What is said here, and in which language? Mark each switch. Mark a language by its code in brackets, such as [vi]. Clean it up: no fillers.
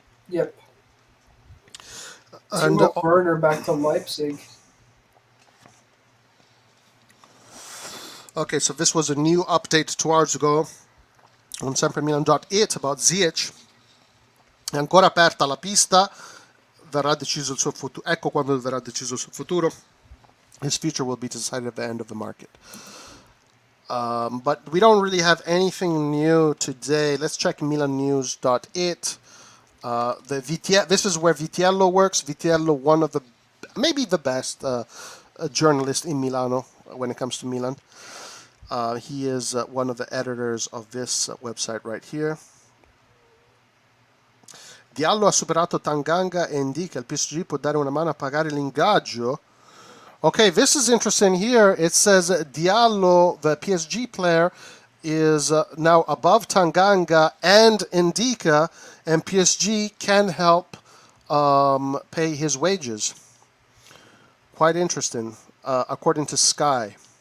[en] Yep. And Timo Werner back to Leipzig. okay, so this was a new update 2 hours ago on sempremilan.it about Ziyech. [it] È ancora aperta la pista, verrà deciso il suo futuro. Ecco quando verrà deciso il suo futuro. [en] His future will be decided at the end of the market. But we don't really have anything new today. Let's check milannews.it. This is where Vitiello works. Vitiello, one of the, maybe the best journalist in Milano when it comes to Milan. He is one of the editors of this website right here. [it] Diallo ha superato Tanganga e indica il PSG può dare una mano a pagare l'ingaggio. [en] Okay, this is interesting here. It says Diallo, the PSG player, is now above Tanganga and Indica, and PSG can help pay his wages. Quite interesting, according to Sky.